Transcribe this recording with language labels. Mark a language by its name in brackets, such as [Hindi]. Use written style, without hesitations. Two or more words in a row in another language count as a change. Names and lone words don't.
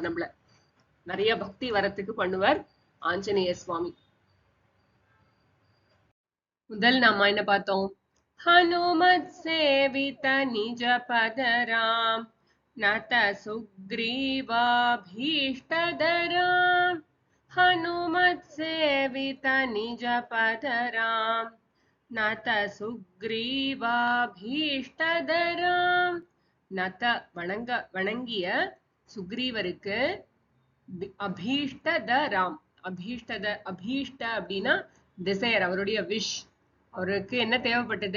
[Tamil] நம்மள நிறைய பக்தி வரத்துக்கு பண்ணுவார் ஆஞ்சநேய சுவாமி. முதல் நாம என்ன பார்த்தோம்? [Sanskrit] हनुमत् सेवित निज पदराम् नत सुग्रीवाभीष्टदराम्. हनुमत् सेवित निज पदराम नत சுக்ரீவாபீஷ்டதராம். [Tamil] நத வணங்கிய சுக்ரீவருக்கு அபீஷ்டதராம். அபீஷ்ட அப்படின்னா டிசையர், அவருடைய விஷ். அவருக்கு என்ன தேவைப்பட்டது?